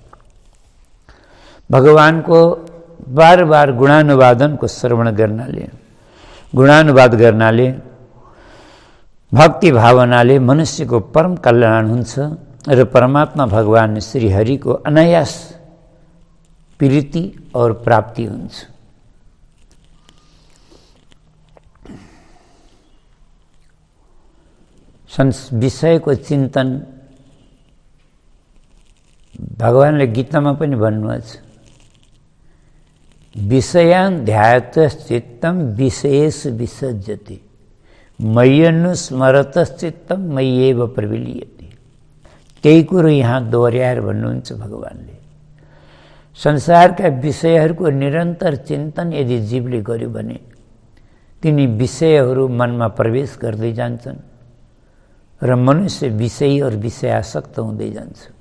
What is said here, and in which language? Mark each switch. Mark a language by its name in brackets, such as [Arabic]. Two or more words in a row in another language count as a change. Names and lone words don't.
[Nepali] भगवानको बार बार गुणानुवादनको श्रवण गर्नाले, गुणानुवाद गर्नाले, भक्ति भावनाले मनुष्यको परम कल्याण हुन्छ र परमात्मा भगवान श्रीहरिको अनायास प्रीति और प्राप्ति हुन्छ। विषयको चिन्तन भगवानले गीतामा पनि भन्नुहुन्छ, [Sanskrit] विषयान् ध्यायतश्चित्तं विषयेषु विसज्जति मय्यनुस्मरतश्चित्तं मय्येव प्रविलीयते। [Nepali] त्यही कुरो यहाँ दोहोर्याएर भन्नुहुन्छ भगवानले। संसारका विषयहरूको निरन्तर चिन्तन यदि जीवले गर्यो भने तिनी विषयहरू मनमा प्रवेश गर्दै जान्छन् र मनुष्य विषयी और विषयासक्त हुँदै जान्छ।